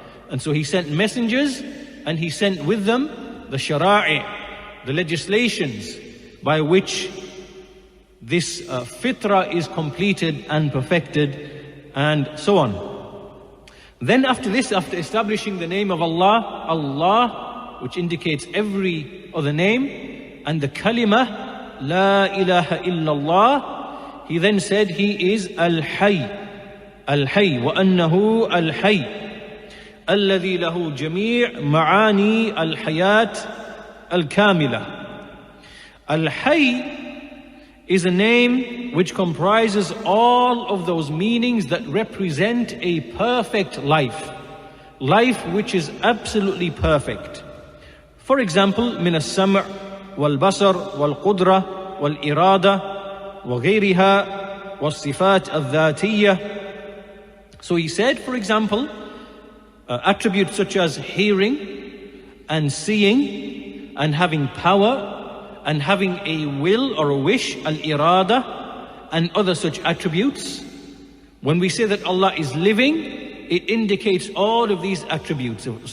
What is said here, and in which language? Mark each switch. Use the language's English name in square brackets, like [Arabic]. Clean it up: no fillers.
[English] And so He sent messengers, and He sent with them the shara'i, the legislations by which this fitrah is completed and perfected, and so on. Then after this, after establishing the name of Allah, Allah, which indicates every other name, and the kalima, La ilaha illallah, He then said He is Al-Hayy, [Arabic] الحي وأنه الحي الذي له جميع معاني الحياة الكاملة. [English] Al-Hayy is a name which comprises all of those meanings that represent a perfect life, life which is absolutely perfect. For example, [Arabic] من السمع والبصر والقدرة والإرادة وغيرها والصفات الذاتية. [English] So he said, for example, attributes such as hearing and seeing and having power and having a will or a wish, al-irada, and other such attributes. When we say that Allah is living, it indicates all of these attributes.